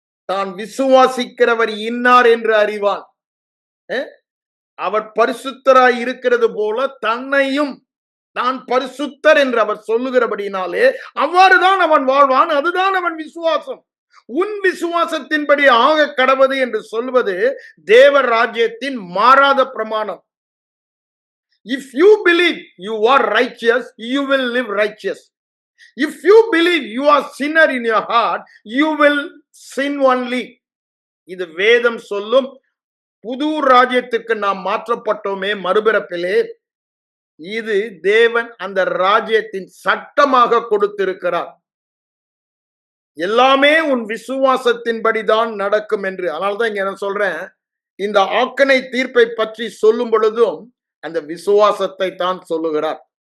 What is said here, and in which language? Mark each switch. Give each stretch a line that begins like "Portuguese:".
Tamil: தான் விசுவாசிக்கிறவர் இன்னார் என்று அறிவான். அவர் பரிசுத்தராய் இருக்கிறது போல தன்னையும் நான் பரிசுத்தர் என்று அவர் சொல்லுகிறபடினாலே அவ்வாறுதான் அவன் வாழ்வான். அதுதான் அவன் விசுவாசம். உன் விசுவாசத்தின்படி ஆக கடவது என்று சொல்வது தேவ ராஜ்யத்தின் மாறாத பிரமாணம்.
English: If you believe you are righteous, you will live righteous. If you believe you are sinner in your heart, you will sin only.
Tamil: இது வேதம் சொல்லும். புது ராஜ்யத்துக்கு நாம் மாற்றப்பட்டோமே மறுபிறப்பிலே, இது தேவன் அந்த ராஜ்யத்தின் சட்டமாக கொடுத்திருக்கிறார். எல்லாமே உன் விசுவாசத்தின்படிதான் நடக்கும் என்று. அதனால்தான் இங்க என்ன சொல்றேன், இந்த ஆக்கனை தீர்ப்பை பற்றி சொல்லும் பொழுதும் அந்த விசுவாசத்தை தான் சொல்லுகிறார்.